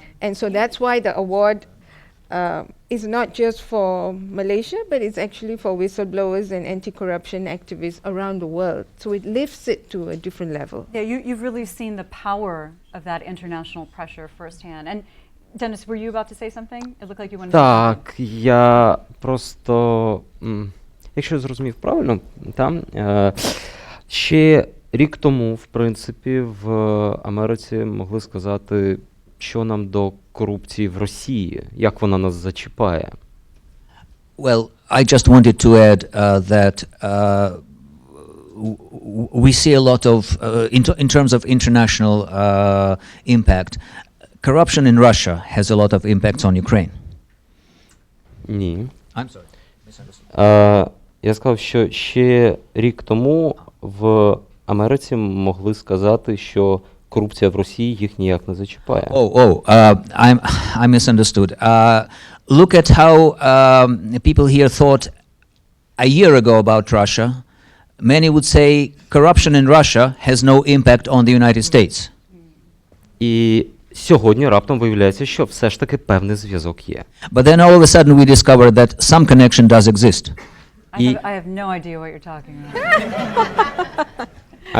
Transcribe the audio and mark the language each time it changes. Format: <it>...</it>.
<en>And so that's why the award is not just for Malaysia, but it's actually for whistleblowers and anti-corruption activists around the world. So it lifts it to a different level. Yeah, you've really seen the power of that international pressure firsthand. And Dennis, were you about to say something? It looked like you wanted to say</en> <uk>Так, я просто, якщо я зрозумів правильно, там ще рік тому, в принципі, в Америці могли сказати, що нам до корупції в Росії, як вона нас зачіпає.</uk> <en>Well, I just wanted to add that we see a lot of, in terms of international impact, corruption in Russia has a lot of impacts on Ukraine.</en> <uk>Ні.</uk> <en>I'm sorry, misunderstood.</en> <uk>Я сказав, що ще рік тому в Америці могли сказати, що корупція в Росії їх ніяк не зачіпає.</uk> <en>I misunderstood. Look at how people here thought a year ago about Russia. Many would say corruption in Russia has no impact on the United States.</en> <uk>І сьогодні раптом виявляється, що все ж таки певний зв'язок є.</uk> <en>But then all of a sudden we discover that some connection does exist. I have no idea what you're talking about.</en>